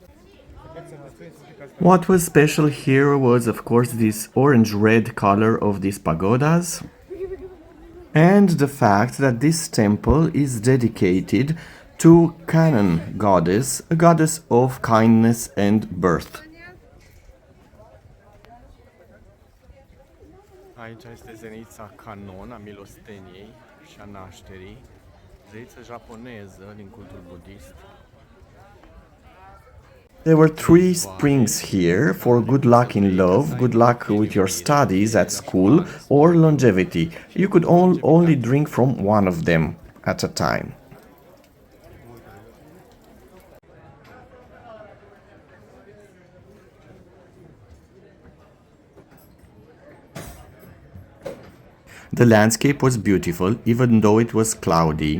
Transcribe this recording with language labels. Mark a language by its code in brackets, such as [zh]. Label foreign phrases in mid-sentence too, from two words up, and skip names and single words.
[en] What was special here was, of course, this orange-red color of these pagodas, and the fact that this temple is dedicated to Kannon goddess, a goddess of kindness and birth. [ro] Aici este zenița Canon a milosteniei și a nașterii, zeiță japoneză din cultul budist. [en] There were 3 springs here for good luck in love, good luck with your studies at school, or longevity. You could only drink from one of them at a time. The landscape was beautiful, even though it was cloudy.